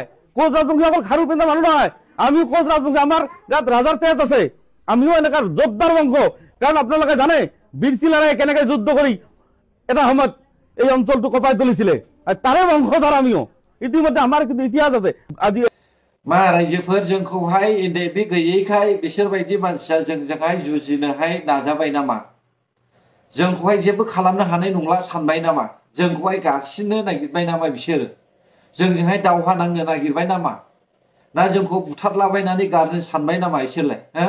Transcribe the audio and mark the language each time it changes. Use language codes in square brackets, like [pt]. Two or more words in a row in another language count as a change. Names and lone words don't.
[as] কোচ ৰাজবংশী অকল খাৰু পিন্ধা মানুহ নহয়, আমিও কোচ ৰাজবংশী, আমাৰ ইয়াত ৰাজাৰ তেজ আছে, আমিও এনেকুৱা যোদ্ধাৰ বংশ। কাৰণ আপোনালোকে জানে বীৰ চিলাৰাই কেনেকে যুদ্ধ কৰি এটা সময়ত এই অঞ্চলটো কপাই তুলিছিলে, তাৰে বংশধৰ আমিও। ইতিমধ্যে আমাৰ কিন্তু ইতিহাস আছে। আজি [brx] मा रायजोफोर जोंखौहाय बे गैयैखाय बिसोरबायदि मानसिया जोंजोंहाय जुजिनोहाय नाजाबाय नामा? जोंखौहाय जेबो खालामनो हानाय नंला सानबाय नामा? जोंखौहाय गासिनो नागिरबाय नामा बिसोर? जोंजोंहाय दावहा नांनो नागिरबाय नामा? ना जोंखौ बुथारलाबायनानै गारनो सानबाय नामा बिसोरलाय?